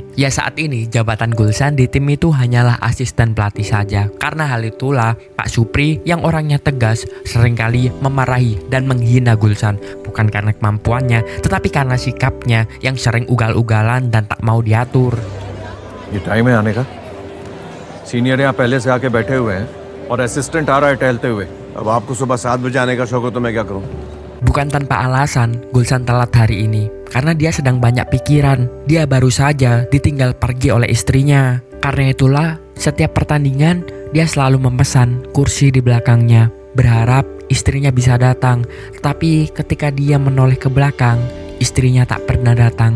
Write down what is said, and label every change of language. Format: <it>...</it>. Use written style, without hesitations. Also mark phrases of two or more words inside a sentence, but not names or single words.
<id>Ya, saat ini jabatan Gulsan di tim itu hanyalah asisten pelatih saja. Karena hal itulah Pak Supri yang orangnya tegas seringkali memarahi dan menghina Gulsan. Bukan karena kemampuannya, tetapi karena sikapnya yang sering ugal-ugalan dan tak mau diatur.</id> <hi>ये टाइम है आने का। सीनियर यहाँ पहले से आके बैठे हुए हैं और असिस्टेंट आ रहा है टहलते हुए। अब आपको सुबह 7 बजे आने का शौक हो तो मैं क्या करूँ?</hi> <id>Bukan tanpa alasan, Gulsan telat hari ini. Karena dia sedang banyak pikiran. Dia baru saja ditinggal pergi oleh istrinya. Karena itulah, setiap pertandingan, dia selalu memesan kursi di belakangnya. Berharap istrinya bisa datang. Tetapi ketika dia menoleh ke belakang, istrinya tak pernah datang.</id>